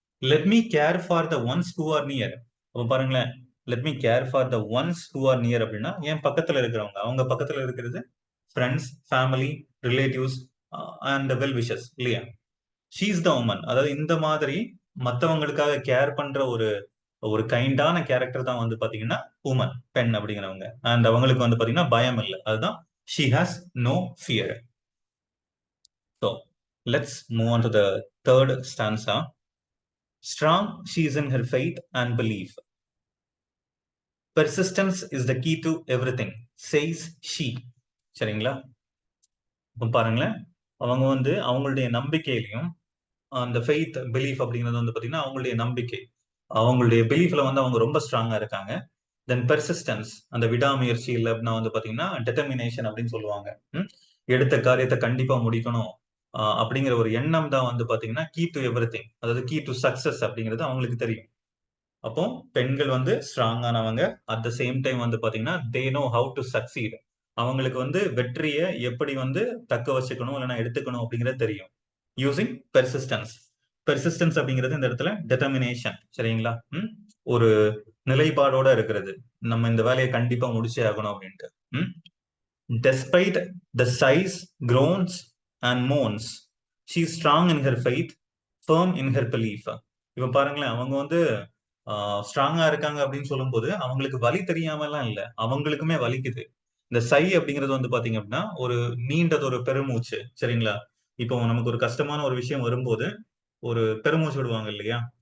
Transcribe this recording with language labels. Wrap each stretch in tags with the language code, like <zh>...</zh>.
<en>Let me care for the ones who are near.</en> <ta>அப்ப பாருங்களேன்,</ta> <en>let me care for the ones who are near</en> <ta>அப்படின்னா என் பக்கத்துல இருக்கிறவங்க, அவங்க பக்கத்துல இருக்கிறது</ta> <en>Friends, family, relatives and well wishes இல்லையா? She's the woman.</en> <ta>அதாவது இந்த மாதிரி மத்தவங்களுக்காக கேர் பண்ற ஒரு ஒரு கைண்டான கேரக்டர் தான் வந்து பாத்தீங்கன்னா உமன், பெண் அப்படிங்கிறவங்க. அண்ட் அவங்களுக்கு வந்து பாத்தீங்கன்னா பயம் இல்லை. அதுதான்</ta> <en>She has no fear.</en> <ta>So</ta> <en>Let's move on to the third stanza. Strong she is in her faith and belief. Persistence is the key to everything, says she.</en> <ta>சரிங்களா? இப்போ பாருங்களேன், அவங்க வந்து அவங்களுடைய நம்பிக்கையிலையும் அந்த ஃபெய்த் பிலீஃப் அப்படிங்கிறது வந்து பாத்தீங்கன்னா அவங்களுடைய நம்பிக்கை, அவங்களுடைய பிலீஃப்ல வந்து அவங்க ரொம்ப ஸ்ட்ராங்கா இருக்காங்க. தென் பெர்சிஸ்டன்ஸ், அந்த விடாமுயற்சி இல்லை அப்படின்னா வந்து பாத்தீங்கன்னா டெட்டர்மினேஷன் அப்படின்னு சொல்லுவாங்க. எடுத்த காரியத்தை கண்டிப்பா முடிக்கணும் அப்படிங்கிற ஒரு எண்ணம் தான் வந்து பாத்தீங்கன்னா</ta> <en>key to everything,</en> <ta>அதாவது கீ டு சக்சஸ் அப்படிங்கிறது அவங்களுக்கு தெரியும். அப்போ பெண்கள் வந்து ஸ்ட்ராங்கானவங்க, அட் த சேம் டைம் வந்து பாத்தீங்கன்னா</ta> <en>They know how to succeed.</en> <ta>அவங்களுக்கு வந்து வெற்றியை எப்படி வந்து தக்க வச்சுக்கணும் இல்லைன்னா எடுத்துக்கணும் அப்படிங்கிறது தெரியும்.</ta> <en>Using persistence.</en> <ta>பெர்சிஸ்டன்ஸ் அப்படிங்கிறது இந்த இடத்துல டெட்டர்மினேஷன். சரிங்களா? ஒரு நிலைப்பாடோட இருக்கிறது, நம்ம இந்த வேலையை கண்டிப்பா முடிச்சே ஆகணும் அப்படின்ட்டு.</ta> <en>Despite the sighs, groans and moans, she is strong in her faith, firm in her belief.</en> <ta>இப்ப பாருங்களேன், அவங்க வந்து ஸ்ட்ராங்கா இருக்காங்க அப்படின்னு சொல்லும்போது அவங்களுக்கு வலி தெரியாம எல்லாம் இல்ல, அவங்களுக்குமே வலிக்குது. இந்த சை அப்படிங்கிறது வந்து பாத்தீங்க அப்படின்னா ஒரு நீண்டது ஒரு பெருமூச்சு. சரிங்களா? இப்போ நமக்கு ஒரு கஷ்டமான ஒரு விஷயம் வரும்போது ஒரு பெருமூச்சு விடுவாங்க இல்லையா?</ta>